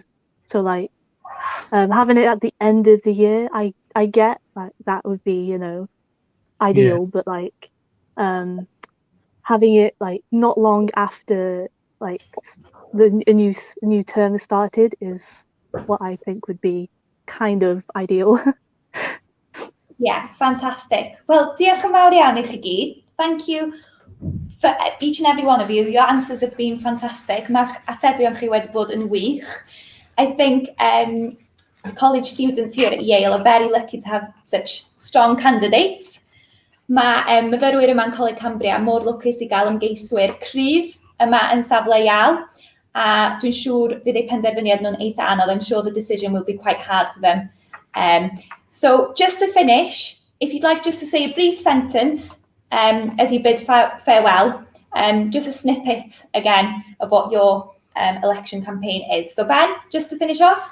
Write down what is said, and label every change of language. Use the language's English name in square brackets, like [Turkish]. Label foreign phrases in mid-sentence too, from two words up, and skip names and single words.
[English] So having it at the end of the year, I get that would be ideal, but having it not long after a new term has started is what I think would be kind of ideal. Yeah, fantastic. Well, [Welsh] diolch yn fawr iawn I chi gyd. [English] Thank you for each and every one of you. Your answers have been fantastic. [Welsh] Mae'ch atebion chi wedi bod yn wych. [English] I think college students here at Yale are very lucky to have such strong candidates. [Welsh] Mae myfyrwyr yma'n Coleg Cambria mor lwcus I gael ymgeiswyr cryf yma yn safle Yale, a dwi'n siŵr fydd eu penderfyniad nhw'n eitha anodd. [English] I'm sure the decision will be quite hard for them. So just to finish, if you'd like just to say a brief sentence as you bid farewell, just a snippet again of what your election campaign is. So Ben, just to finish off.